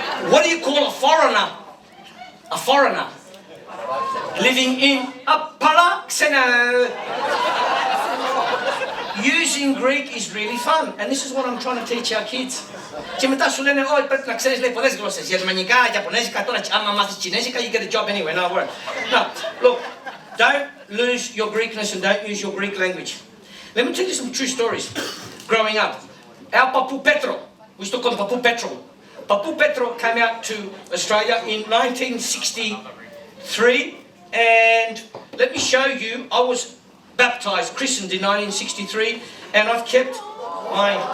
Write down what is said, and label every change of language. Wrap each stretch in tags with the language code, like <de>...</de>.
<en>What do you call a foreigner? A foreigner living in a paraxeno. Using Greek is really fun, and this is what I'm trying to teach our kids.</en> <el>Και μετά σου λένε, όχι πρέπει να ξέρεις λέει πολλές γλώσσες, γερμανικά, ιαπωνέζικα, τώρα άμα μάθεις κινέζικα,</el> <en>you get a job anyway, no word. No, look, don't lose your Greekness and don't use your Greek language. Let me tell you some true stories. Growing up, our Papu Petro, we used to call him Papu Petro. Papu Petro came out to Australia in 1963, and let me show you, I was baptized, christened in 1963, and I've kept my...</en>